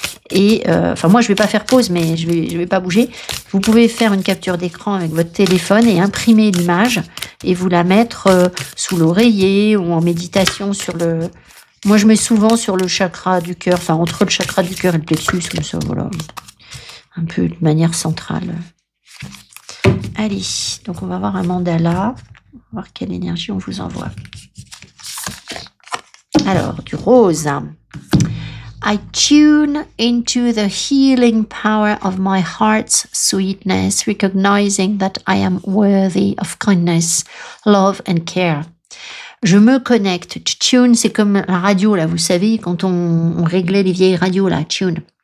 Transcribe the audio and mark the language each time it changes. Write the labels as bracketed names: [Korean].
[French] Et, moi, je vais pas faire pause, mais je vais pas bouger. Vous pouvez faire une capture d'écran avec votre téléphone et imprimer l'image et vous la mettre sous l'oreiller ou en méditation sur le... Moi, je mets souvent sur le chakra du cœur, entre le chakra du cœur et le plexus, comme ça, voilà. Un peu de manière centrale. Allez, donc on va voir un mandala. On va voir quelle énergie on vous envoie. Alors, du rose. [English] I tune into the healing power of my heart's sweetness, recognizing that I am worthy of kindness, love and care. [French] Je me connecte. Tune, c'est comme la radio, là, vous savez, quand on réglait les vieilles radios, là, tune.